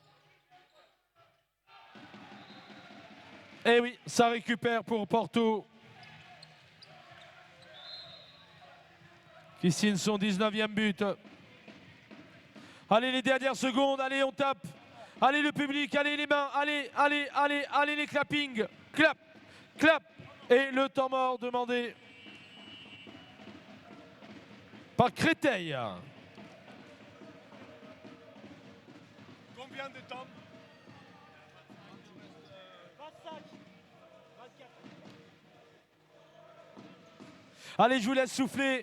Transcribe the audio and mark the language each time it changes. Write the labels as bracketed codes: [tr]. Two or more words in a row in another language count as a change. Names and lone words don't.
[fr] Eh oui, ça récupère pour Porto. Qui signe son 19e but. Allez, les dernières secondes, allez, on tape. Allez, le public, allez, les mains, allez, allez, allez, allez, les clappings. Clap, clap. Et le temps mort demandé par Créteil. Combien de temps? 25, 24. Allez, je vous laisse souffler.